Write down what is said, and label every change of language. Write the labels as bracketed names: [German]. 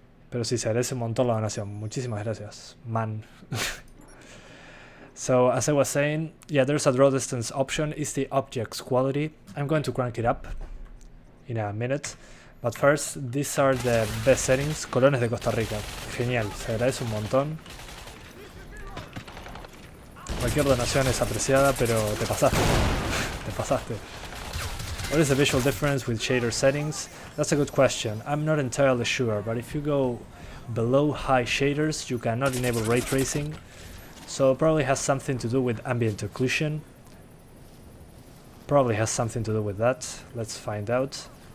[Spanish] Pero sí, se agradece un montón la donación. Muchísimas gracias, man. [English] So, as I was saying, yeah, there's a draw distance option. It's the object's quality. I'm going to crank it up in a minute. But first, these are the best settings. [Spanish] Colones de Costa Rica. Genial, se agradece un montón. Cualquier donación es apreciada, pero te pasaste. Te pasaste. [English] What is the visual difference with shader settings? That's a good question. I'm not entirely sure, but if you go below high shaders, you cannot enable ray tracing. So it probably has something to do with ambient occlusion. Probably has something to do with that. Let's find out.